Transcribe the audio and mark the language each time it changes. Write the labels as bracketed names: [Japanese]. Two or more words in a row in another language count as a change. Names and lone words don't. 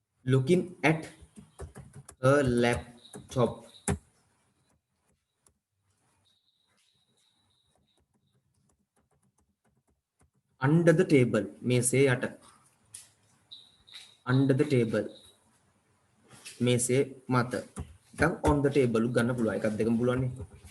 [English] looking at her laptop under the table [Sinhala] මේසේ යට [English] under the table [Sinhala] මේසේ මත නිකන් [English] on the table [Sinhala] උ ගන්න පුළුවන් එකක් දෙකම පුළුවන් නේ